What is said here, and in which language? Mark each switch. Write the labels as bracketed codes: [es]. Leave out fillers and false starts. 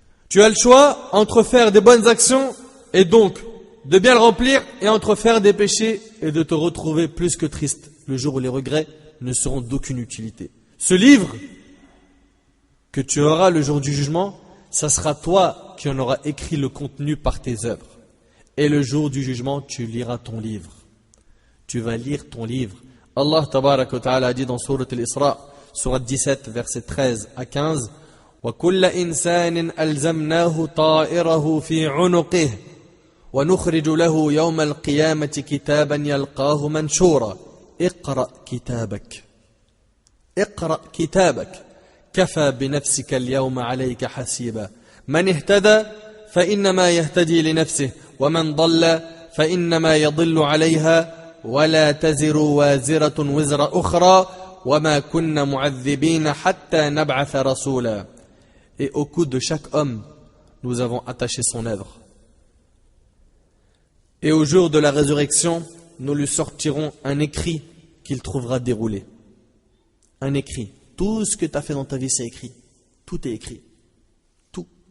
[fr] Tu as le choix entre faire des bonnes actions et donc de bien le remplir, et entre faire des péchés et de te retrouver plus que triste le jour où les regrets ne seront d'aucune utilité. Ce livre que tu auras le jour du jugement, ça sera toi qui en auras écrit le contenu par tes œuvres. Et le jour du jugement, tu liras ton livre. Tu vas lire ton livre. [ar] Allah tabarak wa ta'ala [fr] a dit dans Sourate Al-Isra, Sourate 17, versets 13 à 15, [ar] وَكُلَّ إِنسَانٍ أَلْزَمْنَاهُ طَائِرَهُ فِي عُنُقِهِ وَنُخْرِجُ لَهُ يَوْمَ الْقِيَامَةِ كِتَابًا يَلْقَاهُ مَنْشُورًا اقرأ كتابك اقرأ كتابك كفى بنفسك اليوم عليك حسيبا من اهتدى فإنما يهتدي لنفسه ومن ضل فإنما يضل عليها ولا تزر وازرة وزر أخرى وما كنا معذبين حتى نبعث رسولا. [fr] Et au cou de chaque homme, nous avons attaché son œuvre. Et au jour de la résurrection, nous lui sortirons un écrit qu'il trouvera déroulé. Un écrit. Tout ce que tu as fait dans ta vie, c'est écrit. Tout est écrit. Tout.